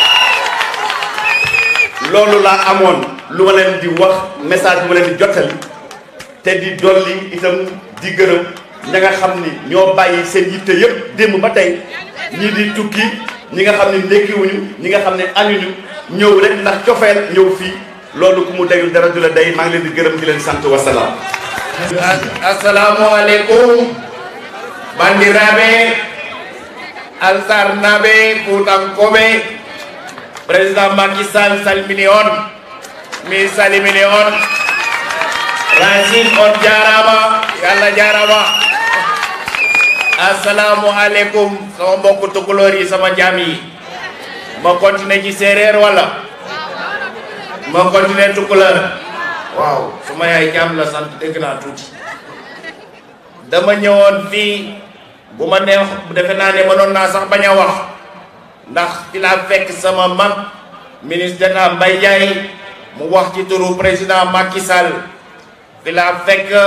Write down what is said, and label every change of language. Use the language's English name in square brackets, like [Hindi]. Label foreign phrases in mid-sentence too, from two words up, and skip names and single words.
[Wolof] loolu laa amoon lu ma leen di wax message bu ma leen di jottali te di dolli itam di gërëm ña nga xam ni ñoo bàyyi seen yitte yëpp démb ba tey ñii di tukki ñi nga xam ne ndekkiwuñu ñi nga xam ne añuñu ñëw rek ndax cofeel ñëw fii loolu ku mu dayul dara du la day maa ngi leen di gërëm di leen sant wasalaam. [Arabic] السلام عليكم [Fula] bandiraɓe alsarnaɓe fuutankoɓe président Macky Sall salmini on mi salimini on Racine on jarama yalla jarama assalamu [Wolof] aleykum sama mbokku tukulóor yi sama jaam yi ma continuer ci séeréer wala ma continuer tukulóor waaw suma yaay jaam la sant dégg naa tuuti dama ñëwoon fii bu ma neex defe naa ne mënoon naa sax bañ a wax ndax fi laa fekk sama mag [French] ministre d'État [Wolof] Mbaye Ndiaye mu wax ci turu président Macky Sall fi laa fekk